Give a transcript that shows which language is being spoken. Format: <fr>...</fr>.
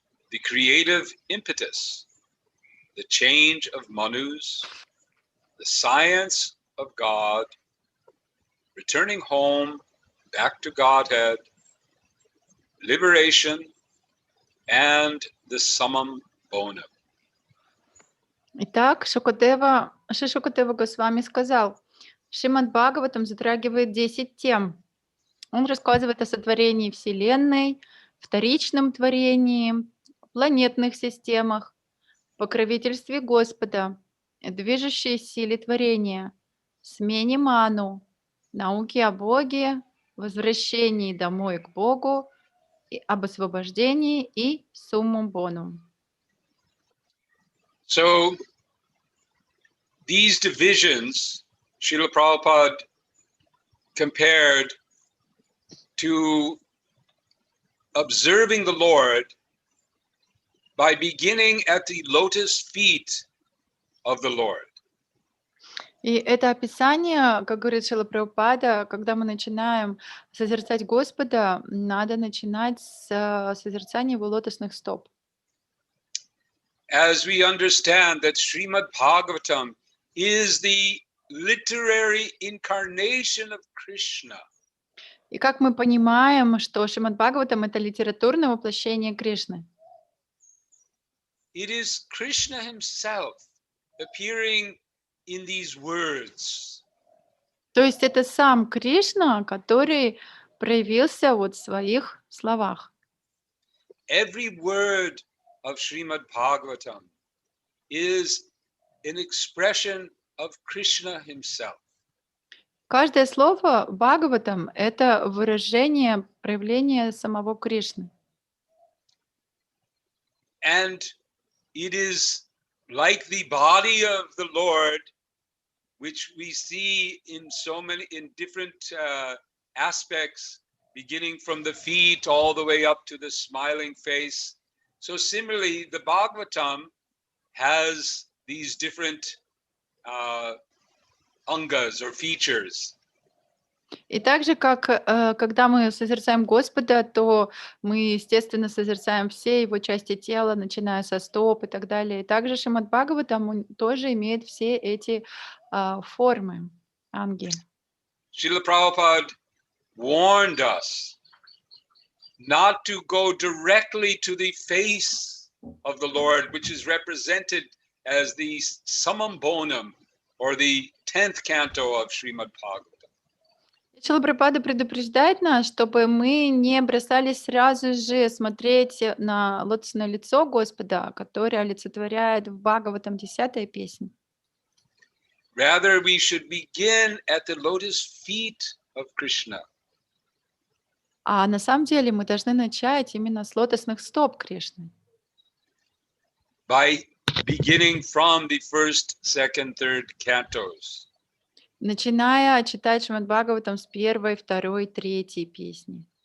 <en>the creative impetus, the change of manus, the science of God, returning home, back to Godhead, liberation, and the summum bonum.</en> <ru>Итак, Шри Шукадева Госвами сказал, Шримад Бхагаватам затрагивает 10 тем. Он рассказывает о сотворении Вселенной, вторичном творении, планетных системах, покровительстве Господа, движущей силе творения, смене ману, науке о Боге, возвращении домой к Богу, об освобождении и суммум бонум.</ru> <en>So these divisions, Srila Prabhupada compared to observing the Lord by beginning at the lotus feet of the Lord.</en> <ru>И это описание, как говорит Шрила Прабхупада, когда мы начинаем созерцать Господа, надо начинать с созерцания его лотосных стоп.</ru> <en>As we understand that Srimad Bhagavatam is the literary incarnation of Krishna.</en> <ru>И как мы понимаем, что Шримад Бхагаватам — это литературное воплощение Кришны.</ru> <en>It is Krishna himself appearing in these words.</en> <ru>То есть это сам Кришна, который проявился вот в своих словах.</ru> <en>Every word of Srimad Bhagavatam is an expression of Krishna himself.</en> <ru>Каждое слово Бхагаватам — это выражение, проявление самого Кришны.</ru> <en>And it is like the body of the Lord, which we see in different aspects, beginning from the feet all the way up to the smiling face. So similarly, the Bhagavatam has these different angas or features.</en> <ru>И так же, как когда мы созерцаем Господа, то мы, естественно, созерцаем все его части тела, начиная со стоп и так далее. И также Шримад Бхагаватам он тоже имеет все эти формы, анги.</ru> <en>Srila Prabhupada warned us not to go directly to the face of the Lord, which is represented as the summum bonum, or the 10th canto of Srimad Bhagavatam.</en> <ru>Шрила Прабхупада предупреждает нас, чтобы мы не бросались сразу же смотреть на лотосное лицо Господа, которое олицетворяет в Бхагаватам 10-я песня.</ru> <en>Rather, we should begin at the lotus feet of Krishna.</en> <ru>А на самом деле мы должны начать именно с лотосных стоп Кришны.</ru> <en>By beginning from the first, second, third cantos.</en> <ru>Начиная читать Шримад Бхагаватам с 1-й, 2-й, 3-й песни.</ru>